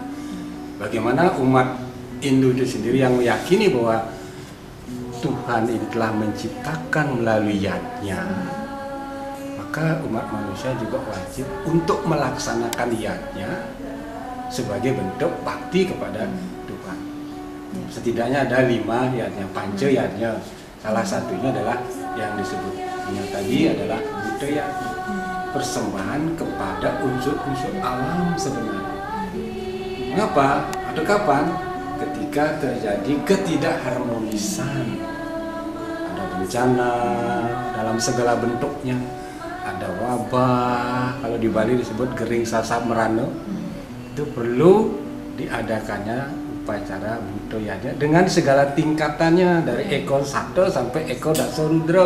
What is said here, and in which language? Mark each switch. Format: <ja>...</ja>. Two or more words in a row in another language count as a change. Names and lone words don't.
<id>Bagaimana umat Hindu itu sendiri yang meyakini bahwa Tuhan ini telah menciptakan melalui yatnya, maka umat manusia juga wajib untuk melaksanakan yatnya sebagai bentuk bakti kepada Tuhan. Setidaknya ada 5 yatnya, panca yatnya. Salah satunya adalah yang disebutnya tadi adalah Buddha yat, persembahan kepada unsur-unsur alam sebenarnya. Mengapa? Atau kapan? Ketika terjadi ketidakharmonisan, ada bencana dalam segala bentuknya, ada wabah, kalau di Bali disebut gering sasab merana, itu perlu diadakannya upacara Buddha yatnya dengan segala tingkatannya dari ekor sata sampai ekor dasarudra.</id>